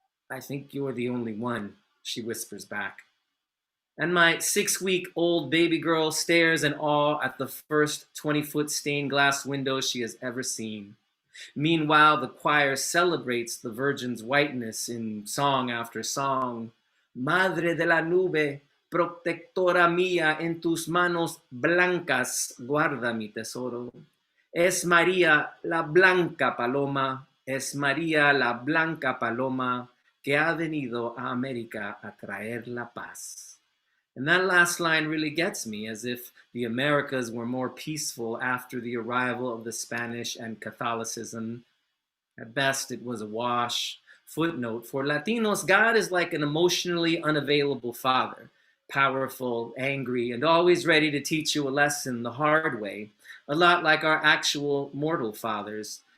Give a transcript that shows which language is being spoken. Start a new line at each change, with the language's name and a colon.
English: I think you're the only one, she whispers back. And my 6-week-old baby girl stares in awe at the first 20-foot stained glass window she has ever seen. Meanwhile, the choir celebrates the Virgin's whiteness in song after song.
Spanish: Madre de la nube, protectora mía, en tus manos blancas guarda mi tesoro. Es María la blanca paloma, es María la blanca paloma que ha venido a América a traer la paz.
English: And that last line really gets me, as if the Americas were more peaceful after the arrival of the Spanish and Catholicism. At best, it was a wash. Footnote, for Latinos, God is like an emotionally unavailable father, powerful, angry, and always ready to teach you a lesson the hard way, a lot like our actual mortal fathers.